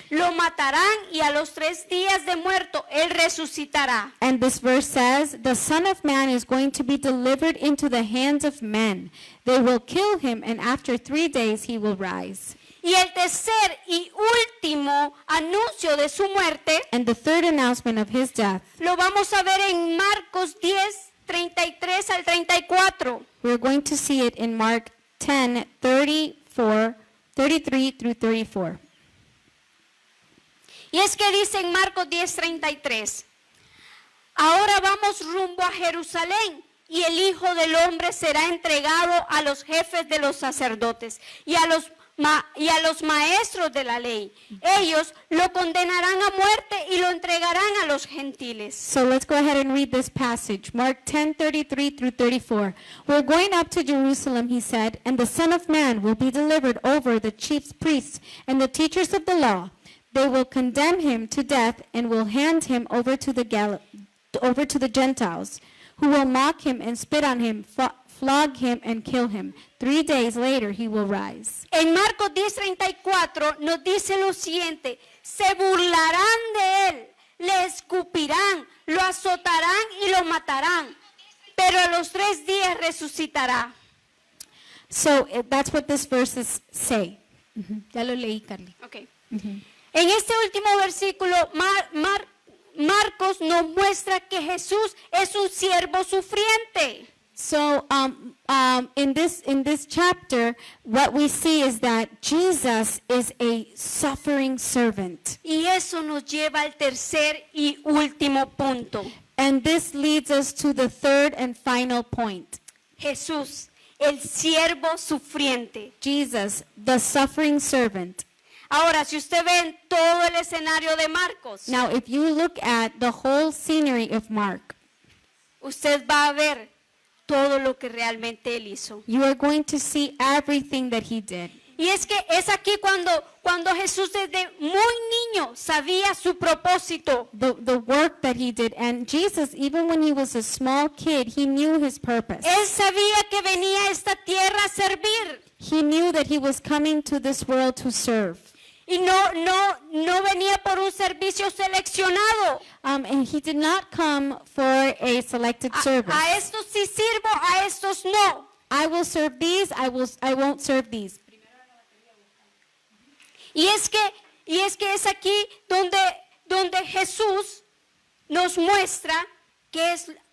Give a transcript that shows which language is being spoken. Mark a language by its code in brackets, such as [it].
[es] Lo matarán y a los 3 días de muerto él resucitará. [en] and this verse says, the Son of Man is going to be delivered into the hands of men. They will kill him, and after 3 days he will rise. [es] Y el tercer y último anuncio de su muerte [en] And the third announcement of his death, [es] lo vamos a ver en Marcos 10:33 al 34. [en] we're going to see it in Mark 10:33 through 34. [es] Y es que dice en Marcos 10:33, ahora vamos rumbo a Jerusalén y el Hijo del Hombre será entregado a los jefes de los sacerdotes y a los maestros de la ley. Ellos lo condenarán a muerte y lo entregarán a los gentiles. [en] So let's go ahead and read this passage. Mark 10:33 through 34. We're going up to Jerusalem, he said, and the Son of Man will be delivered over the chief priests and the teachers of the law. They will condemn him to death and will hand him over to the Gentiles, who will mock him and spit on him, flog him and kill him. 3 days later he will rise. [es] En Marcos 10:34 nos dice lo siguiente, se burlarán de él, le escupirán, lo azotarán y lo matarán, pero pero a los 3 días resucitará. [en] So that's what these verses say. [es] Ya lo leí, Carly. [en] Okay. [es] En este último versículo, Marcos nos muestra que Jesús es un siervo sufriente. [en] So in this chapter, what we see is that Jesus is a suffering servant. [es] Y eso nos lleva al tercer y último punto. [en] And this leads us to the third and final point. [es] Jesús, el siervo sufriente. [en] Jesus, the suffering servant. [es] Ahora, si usted ve en todo el escenario de Marcos, [en] Now, if you look at the whole scenery of Mark, [es] usted va a ver todo lo que realmente él hizo. [en] you are going to see everything that he did. [es] Y es que es aquí cuando Jesús desde muy niño sabía su propósito. [en] The work that he did. And Jesus, even when he was a small kid, he knew his purpose. [es] Él sabía que venía a esta tierra a servir. [en] He knew that he was coming to this world to serve. [es] Y no venía por un servicio seleccionado. [en] And he did not come for a selected service. [es] A estos sí sirvo, a estos no. [en] I will serve these, I won't serve these. [es] Y es que es aquí donde Jesús nos muestra que es.